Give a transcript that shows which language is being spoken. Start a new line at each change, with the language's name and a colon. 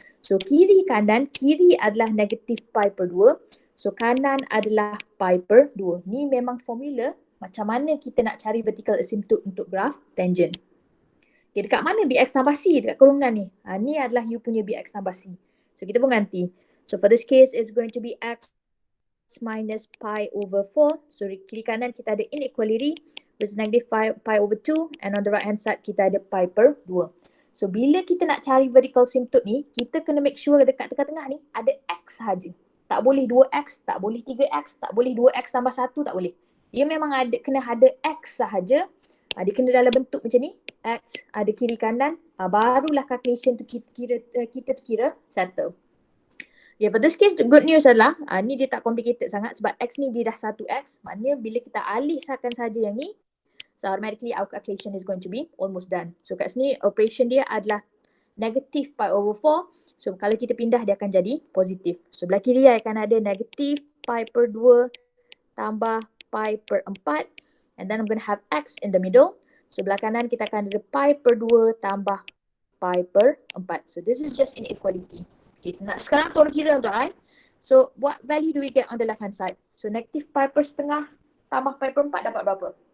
Malay: So kiri kanan, kiri adalah negatif pi per 2. So kanan adalah pi per 2. Ni memang formula macam mana kita nak cari vertical asymptote untuk graph tangent. Okay, dekat mana bx tambah c? Dekat kurungan ni. Ni adalah you punya bx tambah c. So kita pun ganti.
English: So for this case, it's going to be x minus pi over 4.
Malay: So kiri kanan kita ada
English: inequality, which is negative pi over 2. And on the right hand side,
Malay: kita ada pi per 2. So bila kita nak cari vertical asymptote ni, kita kena make sure dekat tengah-tengah ni ada x sahaja. Tak boleh 2x, tak boleh 3x, tak boleh 2x tambah 1, tak boleh. Dia memang kena ada x sahaja. Dia kena dalam bentuk macam ni. X ada kiri kanan. Barulah calculation tu kita kira settle.
English: Yeah, for this case, the good news
Malay: adalah ni dia tak complicated sangat sebab x ni dia dah 1x. Maknanya bila kita alihkan saja yang ni,
English: so automatically our calculation is going to be almost done. So
Malay: kat sini
English: operation
Malay: dia adalah
English: negative pi over 4.
Malay: So kalau kita pindah dia akan jadi positif. So belah kiri akan ada negative pi per 2 tambah pi per 4.
English: And then I'm going to have x in the middle.
Malay: So belah kanan kita akan ada pi per 2 tambah pi per 4.
English: So this is just inequality. Okay,
Malay: nak sekarang tolong kira untuk I.
English: So what value do we get on the left hand side?
Malay: So negative pi per setengah tambah pi per 4 dapat berapa?